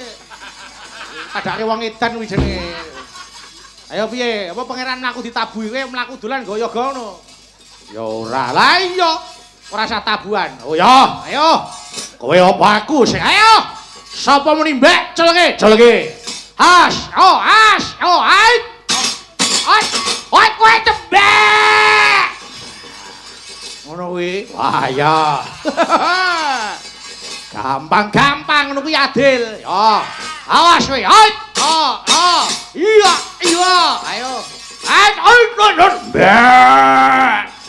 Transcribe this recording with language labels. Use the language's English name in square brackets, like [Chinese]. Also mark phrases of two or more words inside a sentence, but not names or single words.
[Javanese] Padake wong edan kuwi jenenge. Ayo piye? Apa pangeran mlaku ditabuhi kowe mlaku dolan gaya-gaya ngono? Ya ora. Lah iya. ora usah tabuhan. Oh ya, ayo. Kowe apa aku sing ayo. Sapa muni mbek celenge? Celenge. Has, oh, has, oh, ait. Ait kowe tembek. Ngono kuwi. Wah, ya. Gampang-gampang ngono kuwi adil. Ya. Awas kowe. Ait. Oh. Iya. Ayo. Ait, mbek.